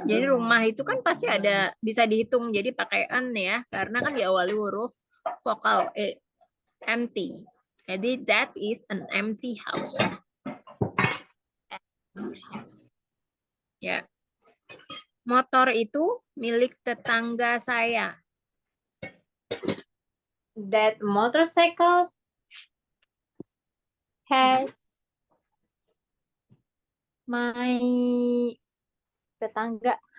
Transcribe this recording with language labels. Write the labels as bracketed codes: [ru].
[id] Jadi rumah itu kan pasti ada bisa dihitung jadi pakai an ya, karena kan diawali huruf vokal e. [en] Empty. Jadi that is an empty house. [id] Ya. Motor itu milik tetangga saya. [en] That motorcycle has my tetangga.